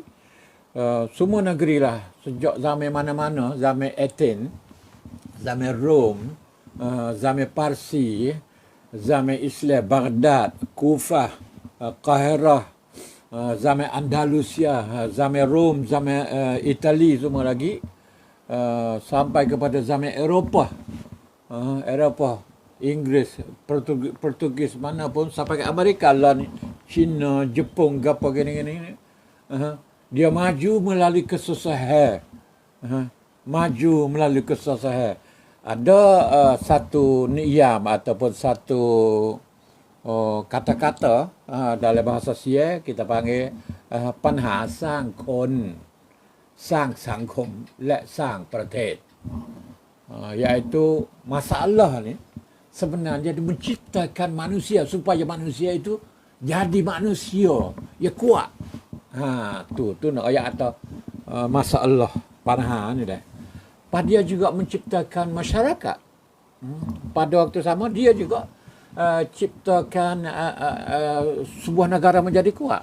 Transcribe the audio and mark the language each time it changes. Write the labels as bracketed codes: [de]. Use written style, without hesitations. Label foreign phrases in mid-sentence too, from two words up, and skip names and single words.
[ms] Semua negeri lah, sejak zaman mana-mana, zaman Athens, zaman Rom, zaman Parsi, zaman Islam, Baghdad, Kufah, Qahirah, zaman Andalusia, zaman Rom, zaman Itali semua lagi, sampai kepada zaman Eropah, Eropah, Inggeris, Portugis mana pun sampai ke Amerika lah ni, China, Jepun, apa gini-gini. Dia maju melalui kesusahan. Maju melalui kesusahan. Ada satu niam ataupun satu kata-kata dalam bahasa Sia kita panggil [th] ปัญหาสร้างคนสร้างสังคมและสร้างประเทศ [ms] iaitu masalah ni sebenarnya dia menciptakan manusia supaya manusia itu jadi manusia ya kuat. Tu nak ayat atau masalah panha ni dah. Dia juga menciptakan masyarakat. Pada waktu sama dia juga ciptakan sebuah negara menjadi kuat.